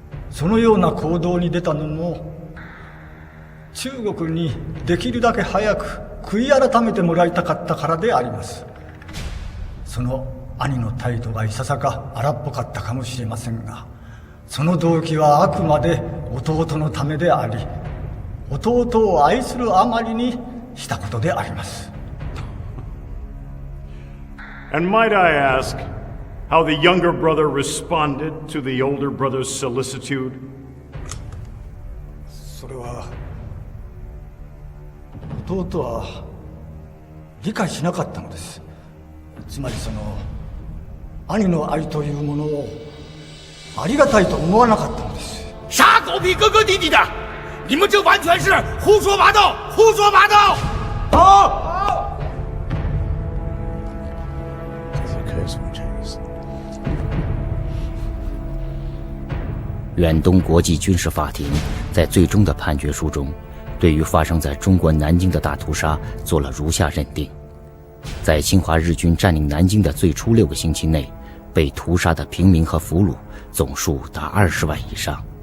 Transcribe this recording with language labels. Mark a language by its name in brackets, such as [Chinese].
[Japanese] そのような行動に出たのも中国にできるだけ早く悔い改めてもらいたかったからであります。その兄の態度がいささか荒っぽかったかもしれませんが、その動機はあくまで弟のためであり、弟を愛するあまりにしたことであります。 [English] And might I ask how the younger brother responded to the older brother's solicitude? [Japanese] それは弟は理解しなかったのです。つまりその兄の愛というものをありがたいと思わなかったのです。 [Chinese] 傻狗屁哥哥弟弟的，你们这完全是胡说八道，胡说八道！好。远东国际军事法庭在最终的判决书中，对于发生在中国南京的大屠杀做了如下认定：在侵华日军占领南京的最初6个星期内，被屠杀的平民和俘虏总数达20万以上。